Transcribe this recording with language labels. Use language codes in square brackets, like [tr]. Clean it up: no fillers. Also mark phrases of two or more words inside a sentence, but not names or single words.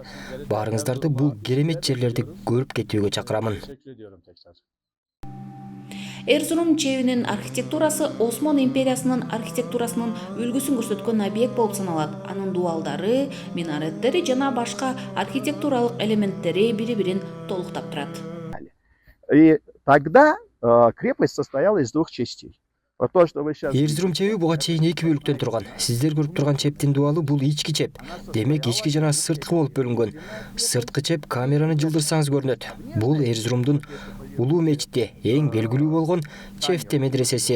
[ky] Баарыңыздарды бул керемет жерлерди көрүп кетүүгө чакырамын. Эрзурум чебинин архитектурасы Осман империясынын архитектурасынын үлгүсүн көрсөткөн объект болуп саналат. Анын дубалдары, минареттери жана башка архитектуралык элементтери бири-бирин толуктап турат. [ru] И тогда крепость состояла из двух частей. [ky] Эрзурум чеби буга чейин эки бөлүктөн турган. Сиздер көрүп турган чептин дубалы бул ички чеп. Демек ички жана сырткы болуп бөлүнгөн. Сырткы чеп камераны жылдырсаңыз көрүнөт. Бул Эрзурумдун улуу мечити, эң белгилүү болгон Чефте медресеси.